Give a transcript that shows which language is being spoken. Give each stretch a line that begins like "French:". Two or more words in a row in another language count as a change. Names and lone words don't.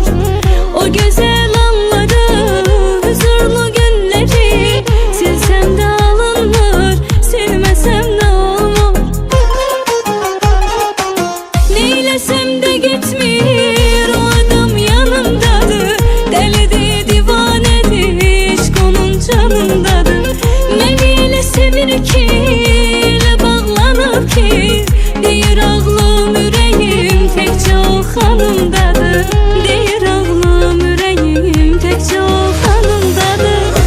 Turkish: O güzel anları, huzurlu günleri silsem de alınmır, silmesem de olmur. Neylesem de gitmir, o adam yanımdadır. Delidir, divanedir, aşk onun canındadır.
Azerbaijani: Beni elə sevir ki, elə bağlanır ki, deyir ağlım ürəyim təkcə o xanımdadır. Deyir ağlım ürəyim təkcə o xanımdadır.